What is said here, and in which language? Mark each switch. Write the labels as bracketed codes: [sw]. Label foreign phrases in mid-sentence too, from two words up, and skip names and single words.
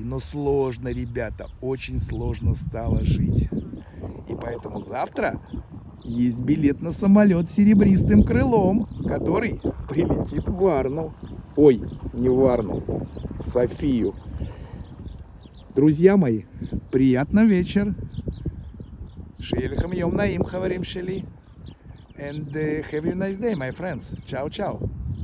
[ru] Но сложно, ребята, очень сложно стало жить. И поэтому завтра есть билет на самолет с серебристым крылом, который прилетит в Варну. Ой, не в Варну, в Софию. Друзья мои, приятный вечер. [he] שיהיה לכם יום נעים, חברים שלי. [en] And have a nice day, my friends. [it] Ciao, ciao.